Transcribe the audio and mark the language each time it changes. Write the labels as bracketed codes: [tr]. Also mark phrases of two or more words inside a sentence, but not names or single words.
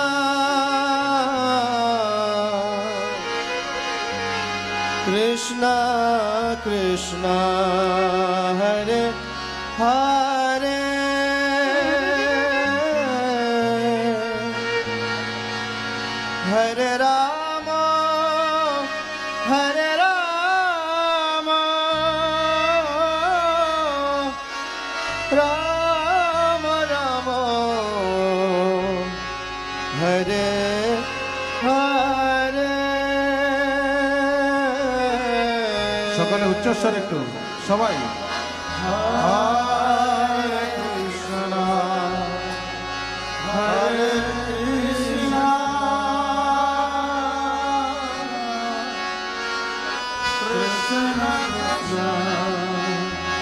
[sa] Krishna Krishna Hare Hare Hare Rama Hare Rama Rama Rama Hare Hare [bn] সকলে উচ্চস্বর একটু সবাই [sa] Hare Krishna Hare Krishna Krishna Krishna